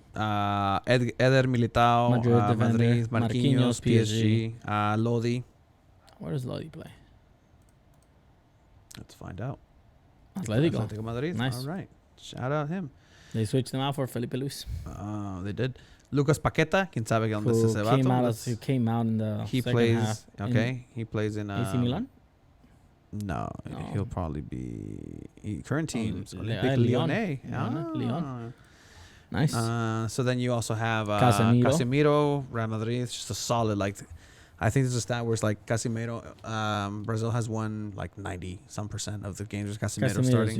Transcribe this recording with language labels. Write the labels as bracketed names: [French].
[English] Eder Militao, Madrid, Marquinhos, PSG, Lodi. Where does Lodi play? Let's find out. Atletico. Madrid. Nice. All right. Shout out him. They switched him out for Felipe Luis. They did. [Spanish] Lucas Paqueta, quién sabe dónde está ese vato. [English] Who came out in the He second plays. half Okay, he plays in AC Milan. No, he'll probably be current teams. Lyon. Lyonnais. Lyon. Nice. So then you also have Casemiro. Casemiro, Real Madrid. It's just a solid, like, I think there's a stat where it's like Casemiro, Brazil has won like 90% of the games with Casemiro starting.